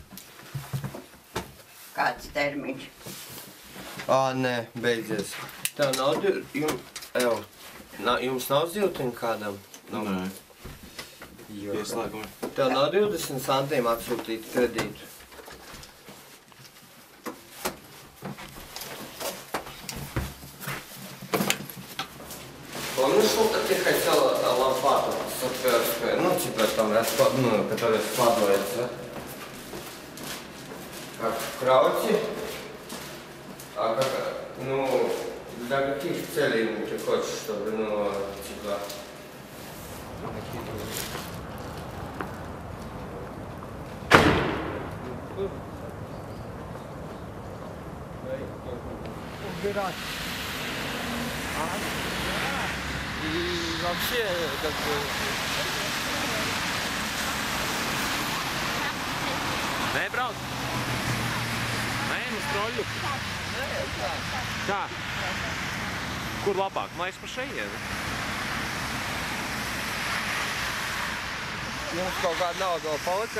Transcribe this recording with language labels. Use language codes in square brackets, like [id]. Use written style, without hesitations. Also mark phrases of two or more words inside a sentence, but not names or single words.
[lv] Kāds termiņš? Nē, beidzies. Tev nav jums nav ziltiņu kādam? Nē. Ieslēgumi. Tev nav 20 centīm atsūtīt kredītu? [ru] Помнишь, сколько ты хотела лопату саперскую? Ну, типа там, которая складывается. Как в крауте? А как, для каких целей ты хочешь, чтобы, типа... Убирать. И вообще, как бы... [lv] Nē, brauc! Nē, uz troļu! Kā? Kur labāk? Maiz pa šejieni? Mums kaut kāda nauda vēl palika.